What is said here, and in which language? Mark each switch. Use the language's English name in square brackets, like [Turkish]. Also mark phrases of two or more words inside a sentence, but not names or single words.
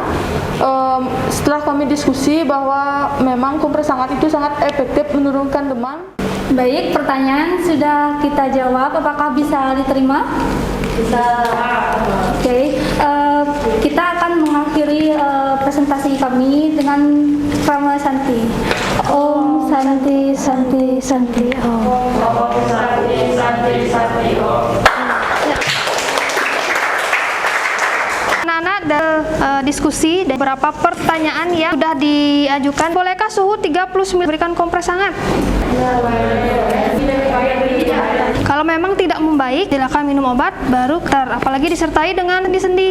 [Indonesian] Setelah kami diskusi bahwa memang kompres hangat itu sangat efektif menurunkan demam. Baik, pertanyaan sudah kita jawab. Apakah bisa diterima? Bisa. Oke, kita akan mengakhiri presentasi kami dengan Rama Santi. [Sanskrit] ॐ शान्तिः शान्तिः शान्तिः ॐ. ॐ शान्तिः शान्तिः शान्तिः ॐ. [Indonesian] Anak-anak diskusi dan beberapa pertanyaan yang sudah diajukan. Bolehkah suhu 39 berikan kompres hangat? Kalau memang tidak membaik, silakan minum obat baru apalagi disertai dengan sendi-sendi.